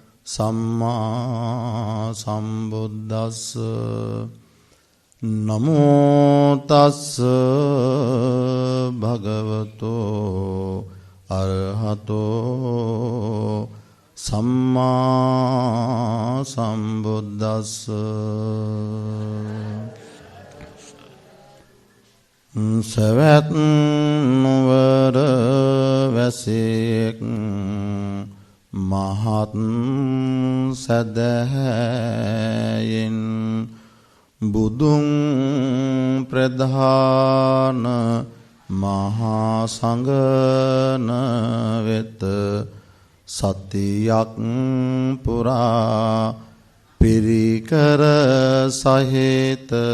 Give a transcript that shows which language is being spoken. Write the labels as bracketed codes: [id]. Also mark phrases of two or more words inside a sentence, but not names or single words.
[pi] සම්මා සම්බුද්දස්ස නමෝ තස්ස භගවතෝ අරහතෝ සම්මා සම්බුද්දස්ස [si] සවැත් නුවර වැසියෙක් මහත් සදහැයෙන් බුදුන් ප්‍රධාන මහා සංඝන වෙත සතියක් පුරා පිරිකර සහිත